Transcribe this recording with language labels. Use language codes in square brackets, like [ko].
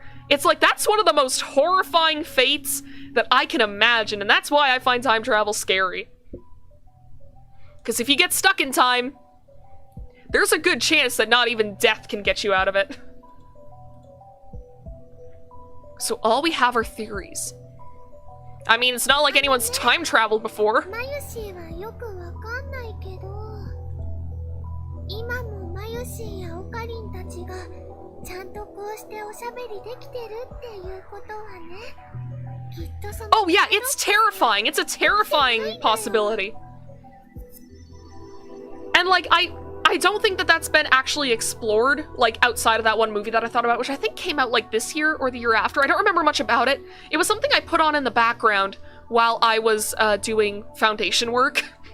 [en] It's like, that's one of the most horrifying fates that I can imagine, and that's why I find time travel scary. Because if you get stuck in time, there's a good chance that not even death can get you out of it. So all we have are theories. I mean, it's not like anyone's time traveled before. [ja] マユシーはよくわかんないけど、今もマユシーやオカリンたちがちゃんとこうしておしゃべりできてるっていうことはね、きっとその [en] Oh yeah, it's terrifying. It's a terrifying possibility. And like, I don't think that that's been actually explored, like, outside of that one movie that I thought about, which I think came out, like, this year or the year after. I don't remember much about it. It was something I put on in the background while I was doing foundation work.